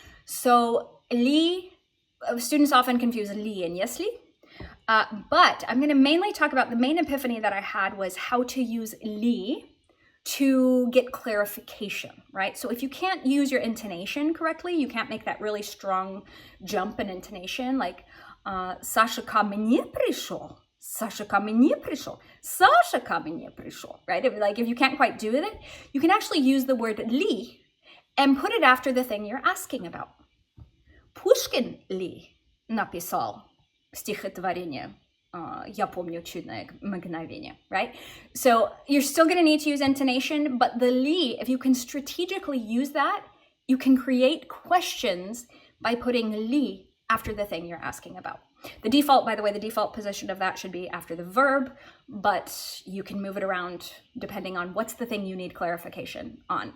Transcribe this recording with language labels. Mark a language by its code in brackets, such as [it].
[en] So li, students often confuse li and yesli, but I'm gonna mainly talk about the main epiphany that I had was how to use li to get clarification, right? So if you can't use your intonation correctly, you can't make that really strong jump in intonation, like Sasha [ru] ко мне пришел. Sasha ко мне пришел. Sasha ко мне пришел, right? [en] If you can't quite do it, you can actually use the word li and put it after the thing you're asking about. [ru] Пушкин ли написал стихотворение «Я помню чудное мгновение», right? [en] So you're still going to need to use intonation, but the li, if you can strategically use that, you can create questions by putting li after the thing you're asking about. The default, by the way, the default position of that should be after the verb, but you can move it around depending on what's the thing you need clarification on.